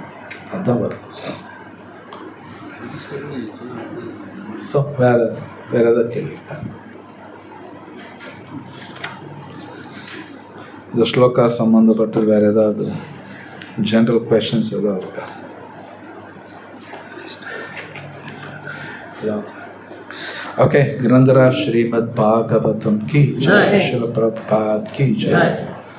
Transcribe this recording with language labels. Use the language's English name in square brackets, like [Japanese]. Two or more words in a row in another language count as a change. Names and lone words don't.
[Tamil] அதுதான் வருது. ஸோ வேறு ஏதாவது கேள்வி இருக்கா? இந்த ஸ்லோகா சம்மந்தப்பட்டு வேறு ஏதாவது [English] general questions [Tamil] ஏதாவது இருக்கா? [Hindi] ओके, ग्रंथराज श्रीमद् भागवतम की जय, श्रील प्रभुपाद की जय.